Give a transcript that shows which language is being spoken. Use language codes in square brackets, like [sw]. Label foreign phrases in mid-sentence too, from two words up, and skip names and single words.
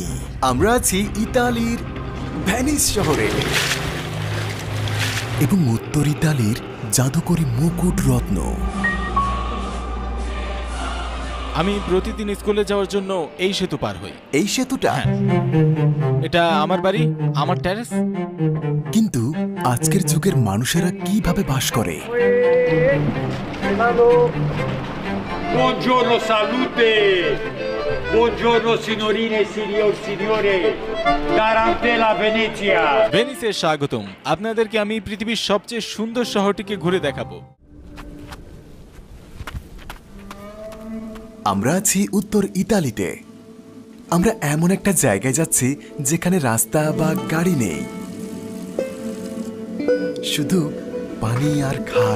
[bn] আমরা আছি ইতালির ভেনিস শহরে, এবং উত্তর ইতালির জাদুকরী মুকুট রত্ন। আমি প্রতিদিন স্কুলে যাওয়ার জন্য এই সেতু পার হই। এই সেতুটা? এটা আমার বাড়ি, আমার টেরেস। কিন্তু আজকের যুগের মানুষেরা কিভাবে বাস করে? [it] Buongiorno, salute! Buongiorno signorine e signore! Tarantella Venezia! [bn] ভেনিসে স্বাগতম। আপনাদেরকে আমি পৃথিবীর সবচেয়ে সুন্দর শহরটিকে ঘুরে দেখাবো। আমরা আছি উত্তর ইতালিতে। আমরা এমন একটা জায়গায় যাচ্ছি যেখানে রাস্তা বা গাড়ি নেই, শুধু পানি আর খাল।